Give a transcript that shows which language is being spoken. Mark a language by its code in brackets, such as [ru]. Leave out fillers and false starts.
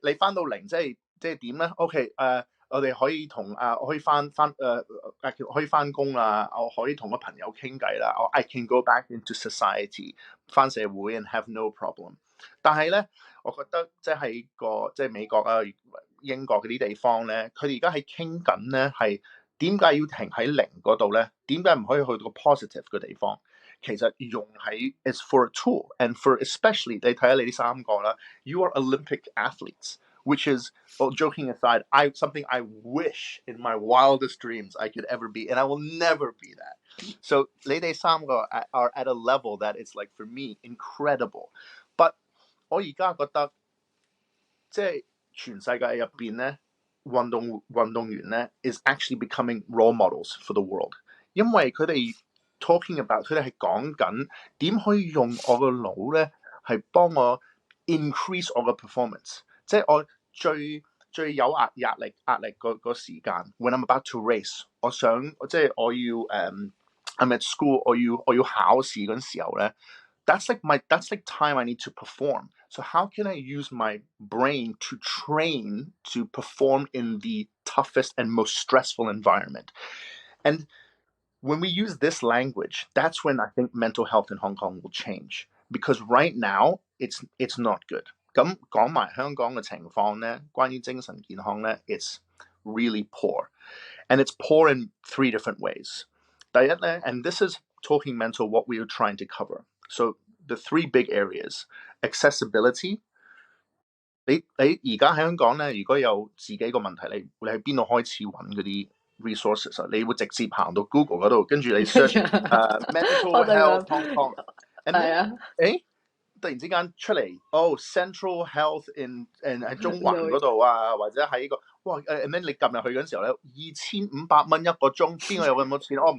[yue] 你翻到零即係點咧 ？OK，我哋可以我可以可以翻工啦，我可以同個朋友傾偈啦，我 [en] I can go back into society， [yue] 翻社會 [en] and have no problem。 [yue] 但係咧，我覺得即係美國啊、英國嗰啲地方咧，佢哋而家喺傾緊咧係點解要停喺零嗰度咧？點解唔可以去到個 positive 嘅地方？其實用喺 [en] is for a tool and for especially [yue] 你睇下你呢三個啦 [en] ，you are Olympic athletes。 Which is, well, joking aside, something I wish in my wildest dreams I could ever be, and I will never be that. So, [yue] 你哋三個 [en] are at a level that is like for me incredible. [yue] But 我而家覺得即係全世界入邊咧，運動員咧 [en] is actually becoming role models for the world， [yue] 因為佢哋 [en] talking about [yue] 佢哋係講緊點可以用我個腦咧係幫我 increase 我嘅 performance。即係我最有壓力個時間 ， [en] when I'm about to race， [yue] 我想即係我要 [en] I'm at school， [yue] 我要考試嗰陣時候咧 ， [en] that's like time I need to perform。 So how can I use my brain to train to perform in the toughest and most stressful environment? And when we use this language, that's when I think mental health in Hong Kong will change. Because right now, it's not good. [yue] 咁講埋香港嘅情況咧，關於精神健康咧 ， [en] it's really poor. And it's poor in 3 different ways. [yue] 第一咧 [en] and this is talking mental what we are trying to cover. So the 3 big areas, accessibility. [yue] 你而家喺香港咧，如果有自己個問題，你喺邊度開始揾嗰啲 resources 啊？你會直接行到 Google 嗰度，跟住你 [en] search mental health Hong Kong， and then [yue] 突然之間出嚟Central Health in 喺中環嗰度啊，或者喺個哇and then 你撳入去嗰陣時候咧，2500蚊一個鐘，邊個有咁多錢？